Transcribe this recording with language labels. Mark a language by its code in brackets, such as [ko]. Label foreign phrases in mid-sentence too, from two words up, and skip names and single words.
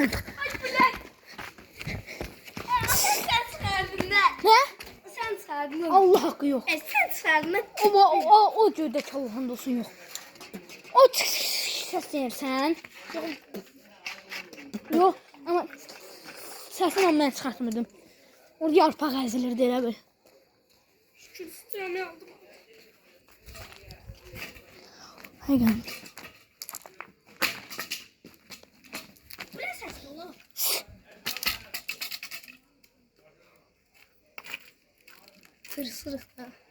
[az] Ay bilək. Sən çıxardın da. [tr] Ne? [az] Sən çıxardın. [tr] Allah hakkı yok. [az] Sən çıxardın. [tr] O gördeki Allah'ın dostu yok. O ses sen. Yok ama [az] səsini mən çıxartmırdım. Orada yarpaq əzilirdi elə bir. Şükür istəyəni aldım. Həqiqən. Bu nə səsdir oğlum? Tırsırıq da.